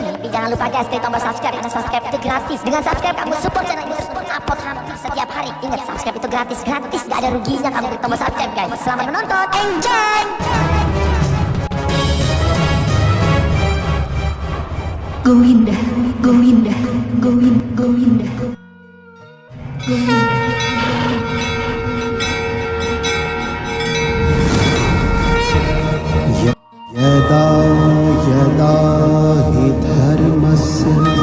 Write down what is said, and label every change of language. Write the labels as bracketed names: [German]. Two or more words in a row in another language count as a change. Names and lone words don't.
[Indonesian] Jangan lupa guys, klik tombol subscribe karena subscribe itu gratis. Dengan subscribe kamu [English] support channel [Indonesian] ini terus upload hampir setiap hari. Ingat, subscribe itu gratis, gak ada ruginya kamu klik tombol subscribe guys. Selamat menonton, enjoy. Gowinda, Gowinda, Gowinda, Gowinda, Gowinda. [Sanskrit] यदा यदा हि धर्मस्य